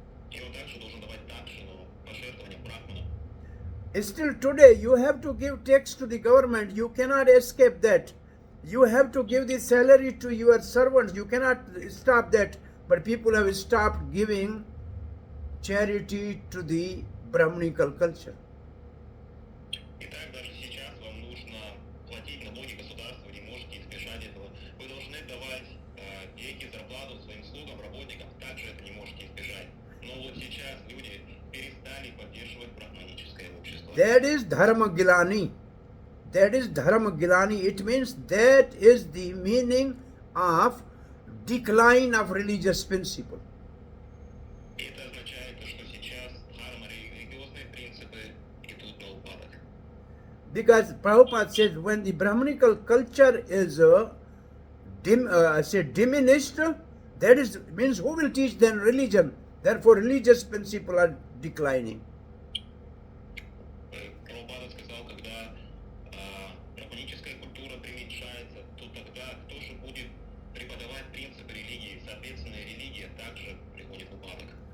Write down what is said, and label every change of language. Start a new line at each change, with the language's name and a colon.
Russian: И он также должен давать дакшину, пожертвования брахманам.
English: Still today, you have to give tax to the government. You cannot escape that. You have to give the salary to your servants. You cannot stop that. But people have stopped giving charity to the Brahmanical culture.
Russian: Итак, даже сейчас вам нужно платить налоги государству, вы не можете избежать этого. Вы должны давать деньги, зарплату своим слугам, работникам, также это не можете избежать. Но вот сейчас люди перестали поддерживать брахманическое общество.
English: That is Dharma Gilani. that is dharma gilani. It means that is the meaning of decline of religious principle.
Russian: И это означает, то, что сейчас дхарма, религиозные принципы идут на упадок.
English: Because Prabhupada says when the Brahmanical culture is diminished, that is means who will teach then religion? Therefore, religious principles are declining.
Russian: Прабхупада сказал, когда брахманическая культура применьшается, то тогда кто же будет преподавать принципы религии? Соответственно, религия также приходит в упадок.